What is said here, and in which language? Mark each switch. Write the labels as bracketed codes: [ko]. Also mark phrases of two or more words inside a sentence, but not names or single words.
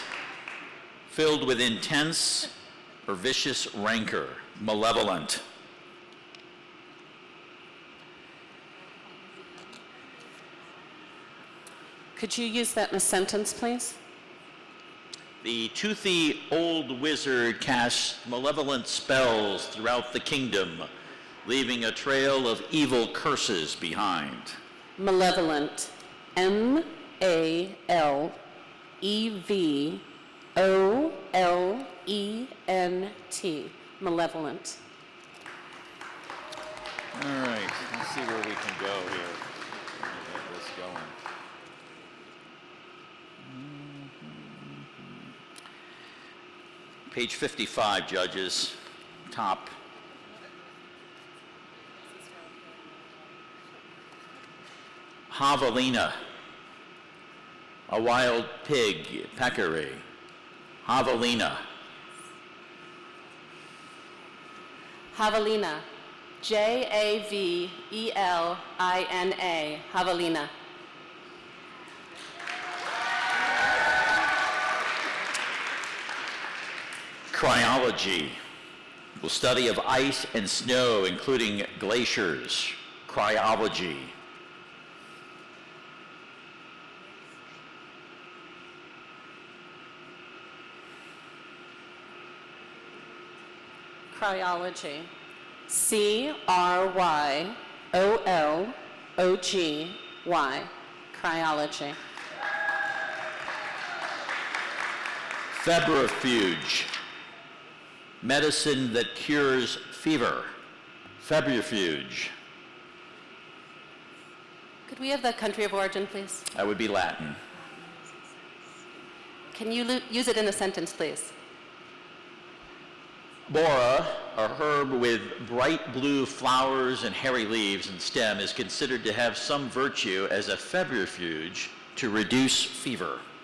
[en] Filled with intense or vicious rancor. Malevolent. Could you use that in a sentence, please? The toothy old wizard casts malevolent spells throughout the kingdom, leaving a trail of evil curses behind. Malevolent. M-A-L-E-V-O-L-E-N-T. Malevolent. All right, let's see where we can go here. Let me get this going. Page 55, judges, top. Javelina, a wild pig, peccary. Javelina. Javelina. J-A-V-E-L-I-N-A. Javelina. Cryology, We'll study of ice and snow, including glaciers, cryology. Cryology. C-R-Y-O-L-O-G-Y. Cryology. Febrifuge, medicine that cures fever. Febrifuge. Could we have the country of origin, please? That would be Latin. Can you use it in a sentence, please? Bora, a herb with bright blue flowers and hairy leaves and stem, is considered to have some virtue as a febrifuge to reduce fever.